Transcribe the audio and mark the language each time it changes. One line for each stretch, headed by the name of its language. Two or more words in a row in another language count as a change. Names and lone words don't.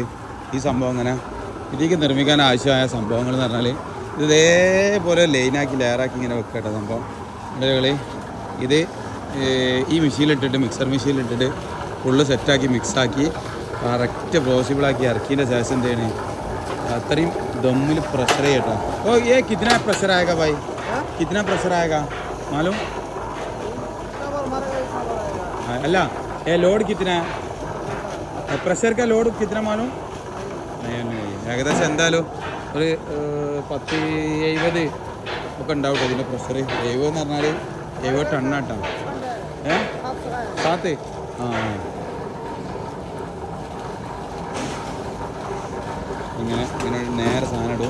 Malayalam: ഈ സംഭവം അങ്ങനെ ഇതിലേക്ക് നിർമ്മിക്കാൻ ആവശ്യമായ സംഭവങ്ങൾ എന്ന് പറഞ്ഞാൽ ഇതേപോലെ ലൈനാക്കി ലെയറാക്കി ഇങ്ങനെ വെക്കട്ടെ സംഭവം. കളി ഇത് ഈ മെഷീനിലിട്ടിട്ട് മിക്സർ മെഷീനിലിട്ടിട്ട് ഫുള്ള് സെറ്റാക്കി മിക്സാക്കി കറക്റ്റ് പോസിബിളാക്കി ഇറക്കിയതിൻ്റെ ശേഷം എന്ത് ചെയ്യണേ അത്രയും ദമ്മിൽ പ്രഷർ ചെയ്യട്ടോ.
Hindi: ഓ കിतना प्रेशर आएगा भाई? कितना प्रेशर आएगा मालूम? अल्लाह ये लोड कितना है? प्रेशर का लोड कितना मालूम?
Malayalam: ഏകദേശം എന്തായാലും ഒരു 10-70 ഒക്കെ ഉണ്ടാവും ഇതിൻ്റെ പ്രഷർ. 70 എന്ന് പറഞ്ഞാൽ 70 ടണ്ണാട്ടോ. സാത്ത് ഇങ്ങനെ നേരെ സാധനം ഇടും.